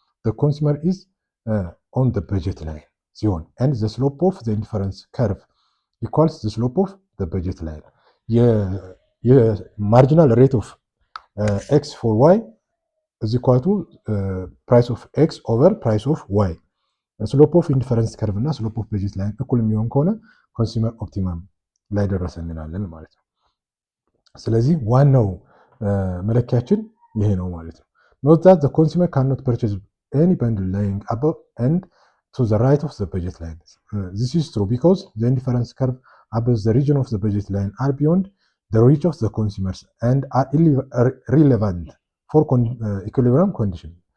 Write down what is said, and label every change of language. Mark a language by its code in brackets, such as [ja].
[en] The consumer is on the budget line [am] ሲሆን [en] and the slope of the indifference curve equals the slope of the budget line. የማርጂናል ሬት ኦፍ ኤክስ ፎር ዋይ is equal to price of x over price of y. [am] ስሎፕ ኦፍ ኢንዲፈረንስ ከርቭ እና ስሎፕ ኦፍ በጀት ላይን እኩል የሚሆን ከሆነ ኮንሱመር ኦፕቲመም ላይ ደረሰ እንላለን ማለት ነው። ስለዚህ ዋናው መለኪያችን ይሄ ነው ማለት ነው። [en] Note that the consumer cannot purchase any bundle lying above and to the right of the budget line. This is true because the indifference curve above the region of the budget line are beyond the reach of the consumers and are relevant for equilibrium condition.